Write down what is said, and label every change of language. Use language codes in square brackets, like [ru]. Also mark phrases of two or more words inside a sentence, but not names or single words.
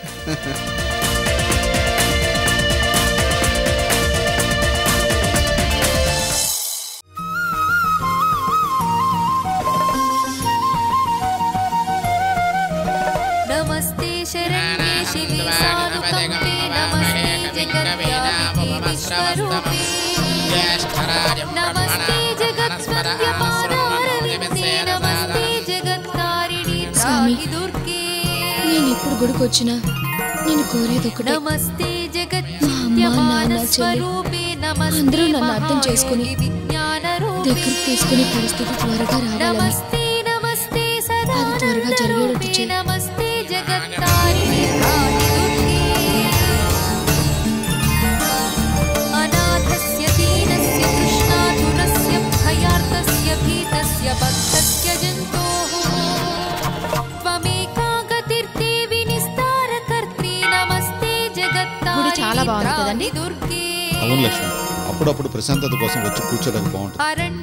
[sa] नमस्ते शरण्ये शिवे सानुकंपे नमस्ते जगद्व्यापिके विश्वरूपे नमस्ते जगत्सत्यपादारविन्दे नमस्ते जगत्कारिणी त्राहि दुर्गे [te] నేను ఇప్పుడు గుడికి వచ్చినా నేను కోరేది ఒకటే. [sa] नमस्ते [te] జగత్స్వరూపే అందరూ నన్ను అర్థం చేసుకుని దగ్గరికి తీసుకునే పరిస్థితి త్వరగా రావాలని, అది త్వరగా జరిగేటట్టు చేయి. [sa] नमस्ते जगत्तारिणी त्राहि दुर्गे अनाथस्य दीनस्य कृष्णातुरस्य भयार्तस्य भीतस्य भक्तस्य जन्तोः त्वमेका गतिर्देवि निस्तारकर्त्री नमस्ते [te] గుడి చాలా బాగుంది [sa] जगत्तारिणी [te] కదండి? [sa] त्राहि दुर्गे [te] అవును లక్ష్మి, అప్పుడప్పుడు ప్రశాంతత కోసం వచ్చి కూర్చోడానికి బాగుంటుంది.